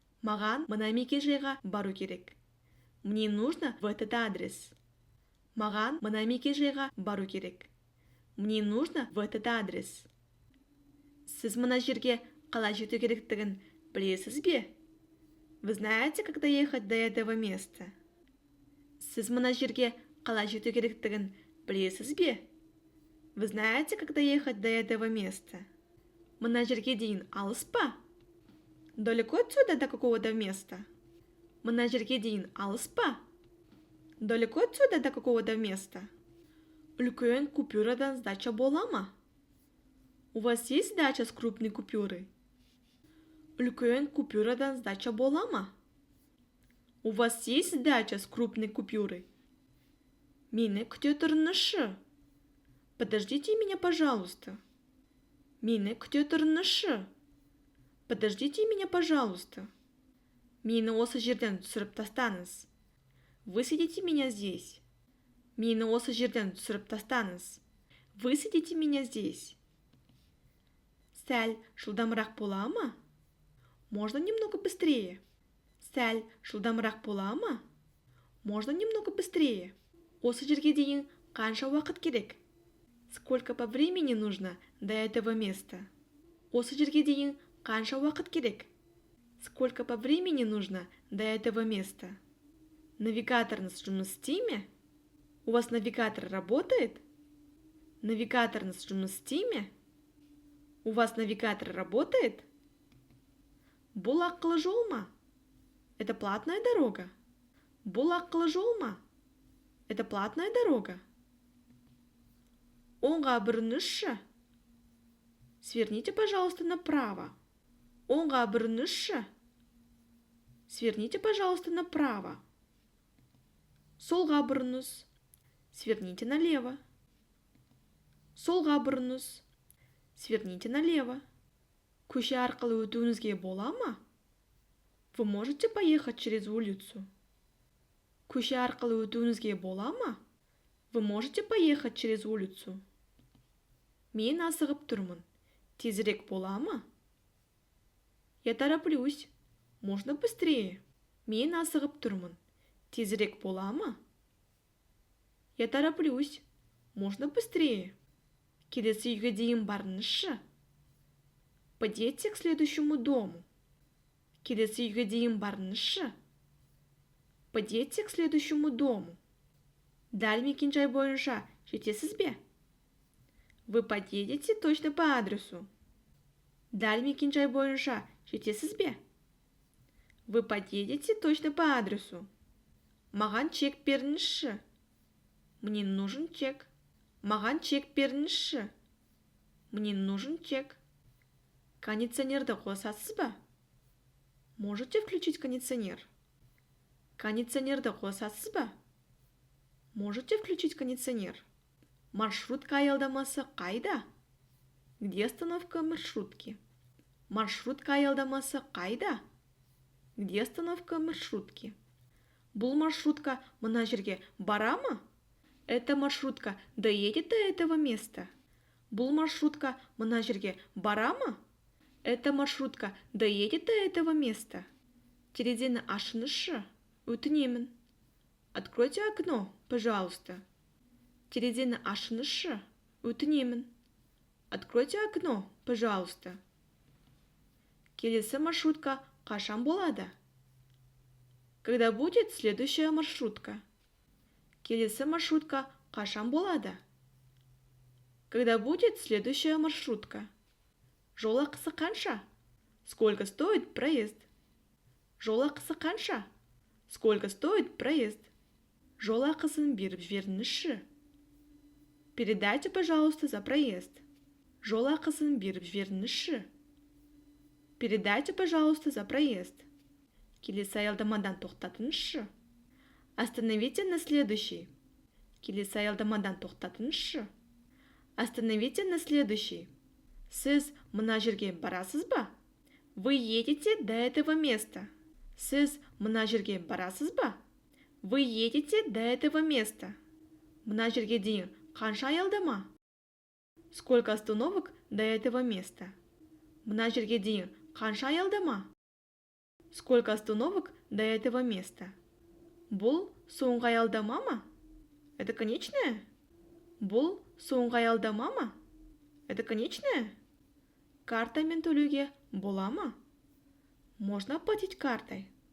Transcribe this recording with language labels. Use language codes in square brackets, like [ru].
[kk] Маған мына мекен-жайға бару керек. [ru] Мне нужно в этот адрес. [kk] Маған мына мекен-жайға бару керек. [ru] Мне нужно в этот адрес. [kk] Сіз мына жерге қалай жету керектігін білесіз бе? [ru] Вы знаете, как доехать до этого места? [kk] Сіз мына жерге қалай жету керектігін білесіз бе? [ru] Вы знаете, как доехать до этого места? [kk] Мына жерге дейін алыс па? [ru] Далеко отсюда до какого-то места? [kk] Мына жерге дейін алыс па? [ru] Далеко отсюда до какого-то места? [kk] Үлкен купюрадан сдача бола ма? [ru] У вас есть сдача с крупной купюры? [kk] Үлкен купюрадан сдача бола ма? [ru] У вас есть сдача с крупной купюры? [kk] Мені күте тұрыңызшы. [ru] Подождите меня, пожалуйста. [kk] Мені күте тұрыңызшы. [ru] Подождите меня, пожалуйста. [kk] Мені осы жерден түсіріп тастаңыз. [ru] Высадите меня здесь. [kk] Мені осы жерден түсіріп тастаңыз. [ru] Высадите меня здесь. [kk] Сәл жылдамырақ бола ма? [ru] Можно немного быстрее. [kk] Сәл жылдамырақ бола ма? [ru] Можно немного быстрее. [kk] Осы жерге дейін қанша уақыт керек? [ru] Сколько по времени нужно до этого места? [kk] Осы жерге дейін қанша уақыт керек? [ru] Сколько по времени нужно до этого места? [kk] Навигаторыңыз жұмыс істей ме? [ru] У вас навигатор работает? [kk] Навигаторыңыз жұмыс істей ме? [ru] У вас навигатор работает? [kk] Бұл ақылы жол ма? [ru] Это платная дорога. [kk] Бұл ақылы жол ма? [ru] Это платная дорога. [kk] Оңға бұрыңызшы. [ru] Сверните, пожалуйста, направо. [kk] Оңға бұрыңызшы. [ru] Сверните, пожалуйста, направо. [kk] Солға бұрыңыз. [ru] Сверните налево. [kk] Солға бұрыңыз. [ru] Сверните налево. [kk] Көше арқылы өтуіңізге бола ма? [ru] Вы можете поехать через улицу? [kk] Көше арқылы өтуіңізге бола ма? [ru] Вы можете поехать через улицу? [kk] Мен асығып тұрмын. Тезірек бола ма? [ru] Я тороплюсь. Можно быстрее? [kk] Мен асығып тұрмын. Тезірек бола ма? [ru] Я тороплюсь. Можно быстрее? [kk] Келесі үйге дейін барыңызшы. [ru] Подъедьте к следующему дому. [kk] Келесі үйге дейін барыңызшы. [ru] Подъедьте к следующему дому. [kk] Дәл мекенжай бойынша жетесіз бе? [ru] Вы подъедете точно по адресу. [kk] Дәл мекенжай бойынша жетесіз бе? [ru] Вы подъедете точно по адресу. [kk] Маған чек беріңізші. [ru] Мне нужен чек. [kk] Маған чек беріңізші. [ru] Мне нужен чек. [kk] Кондиционерді қосасыз ба? [ru] Можете включить кондиционер? [kk] Кондиционерді қосасыз ба? [ru] Можете включить кондиционер? [kk] Маршрутка аялдамасы қайда? [ru] Где остановка маршрутки? [kk] Маршрутка аялдамасы қайда? [ru] Где остановка маршрутки? [kk] Бұл маршрутка мына жерге бара ма? [ru] Эта маршрутка доедет до этого места. [kk] Бұл маршрутка мына жерге бара ма? [ru] Эта маршрутка доедет до этого места. [kk] Терезені ашыңызшы. Өтінемін. [ru] Откройте окно, пожалуйста. [kk] Терезені ашыңызшы. Өтінемін. [ru] Откройте окно, пожалуйста. [kk] Келесі маршрутка қашан болады? [ru] Когда будет следующая маршрутка? [kk] Келесі маршрутка қашан болады? [ru] Когда будет следующая маршрутка? [kk] Жол ақысы қанша? [ru] Сколько стоит проезд? [kk] Жол ақысы қанша? [ru] Сколько стоит проезд? [kk] Жол ақысын беріп жіберіңізші. [ru] Передайте, пожалуйста, за проезд. [kk] Жол ақысын беріп жіберіңізші. [ru] Передайте, пожалуйста, за проезд. [kk] Келесі аялдамадан тоқтатыңызшы. [ru] Остановите на следующий. [kk] Келесі аялдамадан тоқтатыңызшы. [ru] Остановите на следующий. [kk] Сіз мына жерге барасыз ба? [ru] Вы едете до этого места. [kk] Сіз мына жерге барасыз ба? [ru] Вы едете до этого места. [kk] Мына жерге дейін қанша аялдама? [ru] Сколько остановок до этого места? [kk] Мына жерге дейін қанша аялдама? [ru] Сколько остановок до этого места? [kk] Бұл соңғы аялдама ма? [ru] Это конечная? [kk] Бұл соңғы аялдама ма? [ru] Это конечная? [kk] Картамен төлеуге бола ма? [ru] Можно оплатить картой.